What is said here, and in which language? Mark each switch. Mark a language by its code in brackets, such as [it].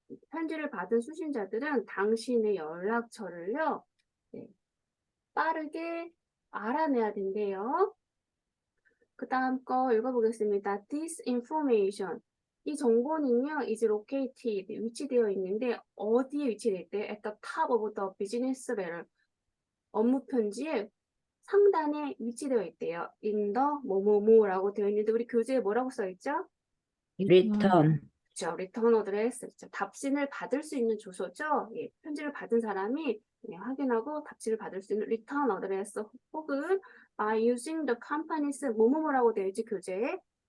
[ko] 편지를 받은 수신자들은 당신의 연락처를요. 네, 빠르게 알아내야 된대요. 그 다음 거 읽어보겠습니다. [en] This information. [ko] 이 정보는요, [en] is located, [ko] 위치되어 있는데, 어디에 위치되어 있대? [en] At the top of the business letter. [ko] 업무 편지의 상단에 위치되어 있대요. [en] In the [ko] 뭐뭐뭐라고 되어 있는데, 우리 교재에 뭐라고 써있죠? 리턴. 그렇죠. return address. 그렇죠. 답신을 받을 수 있는 주소죠. 예, 편지를 받은 사람이 확인하고 답신을 받을 수 있는 return address 혹은 [en] by using the company's [ko] 뭐뭐뭐라고 되어 있지, 교재에?